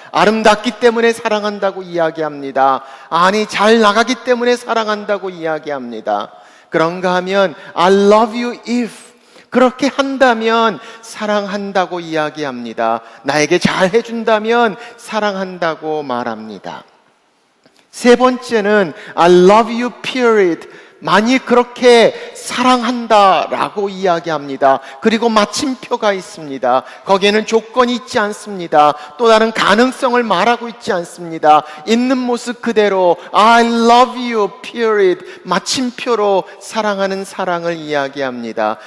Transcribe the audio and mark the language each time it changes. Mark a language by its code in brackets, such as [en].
[ko] 아름답기 때문에 사랑한다고 이야기합니다. 아니, 잘 나가기 때문에 사랑한다고 이야기합니다. 그런가 하면 [en] I love you if [ko] 그렇게 한다면 사랑한다고 이야기합니다. 나에게 잘 해준다면 사랑한다고 말합니다. [en] 세 번째는 I love you period. [ko] 만일 그렇게 사랑한다라고 이야기합니다. 그리고 마침표가 있습니다. 거기에는 조건이 있지 않습니다. 또 다른 가능성을 말하고 있지 않습니다. 있는 모습 그대로 [en] I love you period [ko] 마침표로 사랑하는 사랑을 이야기합니다.